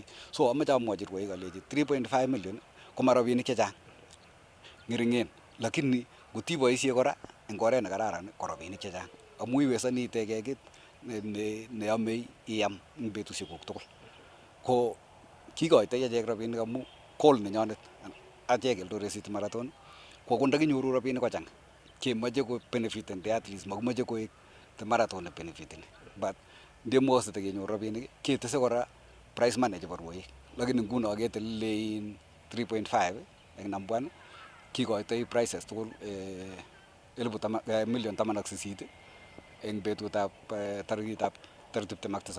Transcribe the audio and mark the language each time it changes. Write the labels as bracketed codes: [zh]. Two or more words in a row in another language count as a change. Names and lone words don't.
[kln] So amache amwochi rwoik alechi 3.5 million ko ma rabinik chechang, ngeringen, lakini ngotiboisie kora eng oret nekararan ko rabinik chechang amu iwezani itekee kit neyomei iam eng betusiekuk tugul. Ko kikoitoi achek rabinik amu goal nenyonet achek Eldoret City Marathon ko ndakinyoru rabinik kochanga kemoche ko benefiten [en] the athletes, [kln] makimoche koek [en] the marathon [kln] ne benefitini, but ndemukakse kenyor rabinik ketese kora [en] prize money [kln] chebo rwoik, lakini nguno ketelele 3.5 eng number 1 kikoitoi prizes tugul 1,018,000 eng betutab tarikitab 27.